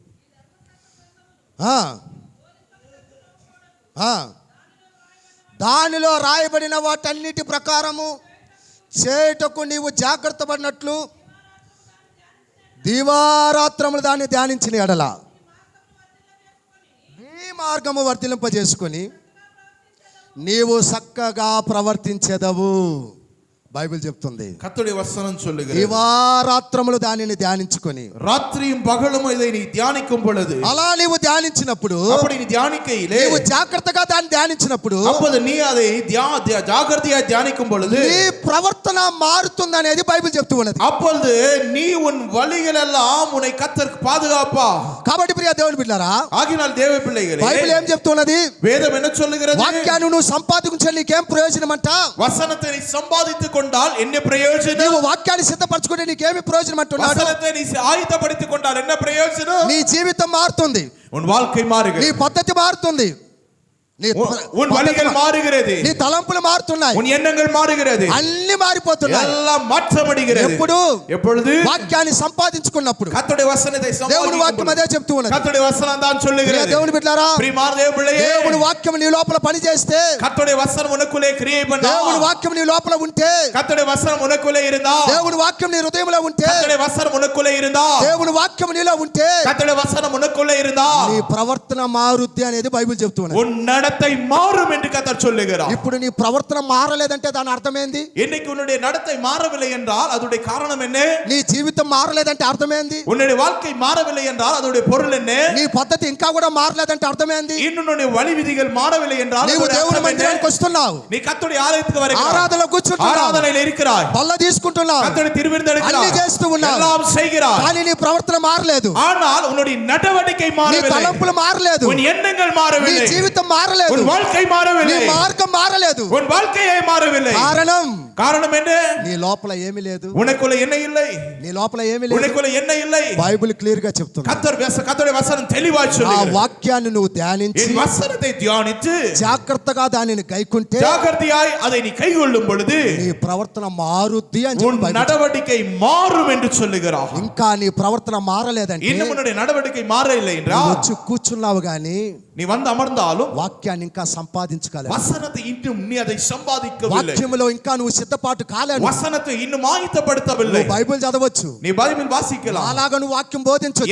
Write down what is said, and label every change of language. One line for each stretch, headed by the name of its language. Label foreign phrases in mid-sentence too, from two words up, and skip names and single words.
Telugu: దానిలో రాయబడిన వాటన్నిటి ప్రకారము చేయుటకు నీవు జాగ్రత్త పడినట్లు దివారాత్రములు దాన్ని ధ్యానించిన ఎడల నీ మార్గము వర్తిలింపజేసుకొని నీవు చక్కగా ప్రవర్తించెదవు. బైబిల్ చెప్తుంది.
Tamil: கர்த்தருடைய வசனம் சொல்லுகிறது.
Telugu: దివారాత్రములు దానిని ధ్యానించుకొని
Tamil: ராத்திரியும் பகலும் இதை நீ தியானிக்கும் பொழுது,
Telugu: అలా నీవు ధ్యానించినప్పుడు,
Tamil: அப்படி நீ தியானிக்கையிலே,
Telugu: నీవు జాగ్రత్తగా దాన్ని ధ్యానించినప్పుడు
Tamil: அப்போது நீ அதை ஜாகிரதையாய் தியானிக்கும் பொழுது
Telugu: నీ ప్రవర్తన మారుతుంది అనేది బైబిల్ చెప్తూ ఉన్నది.
Tamil: அப்பொழுது நீ உன் வழிகள் எல்லாம் உன்னை கர்த்தர் பாதுகாப்பா.
Telugu: కాబట్టి ప్రియ దేవుని బిడ్డలారా,
Tamil: ஆகினால் தேவ பிள்ளைகளே,
Telugu: బైబిల్ ఏం చెప్తున్నది?
Tamil: வேதம் என்ன சொல்லுகிறது?
Telugu: వాక్యాన్ని నువ్వు సంపాదించాలి, నీకేం ప్రయోజనం అంట?
Tamil: வசனத்தை நீ சம்பாதித்துக் கொண்டால் என்ன பிரயோஜனம்?
Telugu: నీవు వాక్యాన్ని సిద్ధపరచుకుంటే నీకేమి ప్రయోజనం అంటున్నాడు?
Tamil: வசனத்தை நீ ஆயத்தப்படுத்திக் கொண்டால் என்ன பிரயோஜனம்?
Telugu: నీ జీవితం మారుతుంది,
Tamil: உன் வாழ்க்கை
Telugu: నీ
Tamil: மாறுகிறது,
Telugu: పద్ధతి మారుతుంది, నీ
Tamil: உன் வழிகள் மாறுகிறது,
Telugu: నీ తలంపులు మారుతున్నాయి,
Tamil: உன் எண்ணங்கள் மாறுகிறது,
Telugu: అన్ని మారిపోతున్నాయి.
Tamil: எல்லாம் மாற்றமடைகிறது.
Telugu: ఎప్పుడు?
Tamil: எப்பொழுது?
Telugu: వాక్యాన్ని సంపాదించుకున్నప్పుడు.
Tamil: கர்த்தருடைய వசனத்தை
Telugu: దేవుని వాక్యం అదే చెప్తూ ఉన్నది.
Tamil: கர்த்தருடைய வசனம் தான்
Telugu: ప్రియ
Tamil: சொல்லுகிறது.
Telugu: దేవుని బిడ్డలారా,
Tamil: பிரியமான தேவ பிள்ளையே,
Telugu: దేవుని వాక్యం నీ లోపల పని చేస్తే,
Tamil: கர்த்தருடைய வசனம் உனக்குள்ளே கிரியை பண்ணா,
Telugu: దేవుని వాక్యం నీ లోపల ఉంటే,
Tamil: கர்த்தருடைய வசனம் உனக்குள்ளே இருந்தா,
Telugu: దేవుని వాక్యం నీ హృదయంలో ఉంటే,
Tamil: கர்த்தருடைய வசனம் உனக்குள்ளே இருந்தா,
Telugu: దేవుని వాక్యం నీలో ఉంటే
Tamil: கர்த்தருடைய வசனம் உனக்குள்ளே இருந்தா,
Telugu: నీ ప్రవర్తన మారుద్ది అనేది బైబిల్ చెప్తూ ఉన్నది.
Tamil: உன் நடத்தை மாறும் என்று கர்த்தர் சொல்லுகிறார்.
Telugu: ఇప్పుడు నీ ప్రవర్తన మారలేదంటే దాని అర్థం ఏంది?
Tamil: இன்னைக்கு உன்னுடைய நடத்தை மாறவில்லை என்றால் அதோட காரணம் என்ன?
Telugu: నీ జీవితం మారలేదంటే అర్థమేంది?
Tamil: உன்னுடைய வாழ்க்கை மாறவில்லை என்றால் அதோட பொருள் என்ன?
Telugu: నీ పద్ధతి ఇంకా కూడా మారలేదంటే అర్థమేంది?
Tamil: இன்னும் உன்னுடைய வழி விதிகள் மாறவில்லை என்றால்
Telugu: నీవు
Tamil: அதோட
Telugu: దేవుని
Tamil: அர்த்தம்
Telugu: మందిరానికి
Tamil: என்ன?
Telugu: వస్తున్నావు,
Tamil: நீ கர்த்தருடைய ஆலயத்துக்கு வருகிறாய்,
Telugu: ఆరాధనలో కూర్చుంటున్నావు,
Tamil: ஆராதனையில் இருக்கிறாய்,
Telugu: బల్ల తీసుకుంటున్నావు,
Tamil: கர்த்தருடைய திருவிருந்து
Telugu: అన్ని
Tamil: எடுக்கிறாய்,
Telugu: చేస్తూ ఉన్నావు,
Tamil: எல்லாம் செய்கிறாய்.
Telugu: కానీ నీ ప్రవర్తన మారలేదు,
Tamil: ஆனால் உன்னுடைய நடவடிக்கை
Telugu: నీ
Tamil: மாறவில்லை,
Telugu: తలంపులు మారలేదు,
Tamil: உன் எண்ணங்கள்
Telugu: నీ
Tamil: மாறவில்லை,
Telugu: జీవితం మారలేదు,
Tamil: உன் வாழ்க்கை
Telugu: నీ
Tamil: மாறவில்லை,
Telugu: మార్గం మారలేదు.
Tamil: உன் வாழ்க்கையே மாறவில்லை.
Telugu: కారణం
Tamil: காரணம் என்ன?
Telugu: నీ లోపల ఏమీ లేదు,
Tamil: உனக்குள்ள என்ன இல்லை?
Telugu: నీ లోపల ఏమీ లేదు.
Tamil: உனக்குள்ள என்ன இல்லை?
Telugu: బైబిల్ క్లియర్ గా చెప్తుంది.
Tamil: கர்த்தருடைய வசனம் தெளிவாய்
Telugu: ఆ
Tamil: சொல்லுகிறது.
Telugu: వాక్యాన్ని నువ్వు ధ్యానించి
Tamil: என் வசனத்தை தியானித்து
Telugu: జాగ్రత్తగా దానిని గైకుంటే
Tamil: ஜாக்கிரதையாய் அதை நீ கைக்கொள்ளும் பொழுது
Telugu: నీ ప్రవర్తన మారుద్ది అని
Tamil: உன் நடவடிக்கை மாறும் என்று சொல்லுகிறார்.
Telugu: ఇంకా నీ ప్రవర్తన మారలేదంటే,
Tamil: இன்னும் உன்னுடைய நடவடிக்கை மாறவில்லை என்றால்,
Telugu: వచ్చి కూర్చున్నావు గాని
Tamil: நீ வந்து అమర్ந்தாலும்
Telugu: వాక్యాన్ని ఇంకా సంపాదించుకోలేదు.
Tamil: வசனத்தை இன்னும் நீ அதை சம்பாதிக்கவில்லை.
Telugu: వాక్యములో ఇంకా నువ్వు సిద్ధపాటు కాలేదు.
Tamil: வசனத்தை இன்னும் ஆயத்தப்படுத்தவில்லை.
Telugu: నువ్వు బైబిల్ చదవచ్చు,
Tamil: நீ பைபிள் வாசிக்கலாம்,
Telugu: అలాగా నువ్వు వాక్యం బోధించొచ్చు,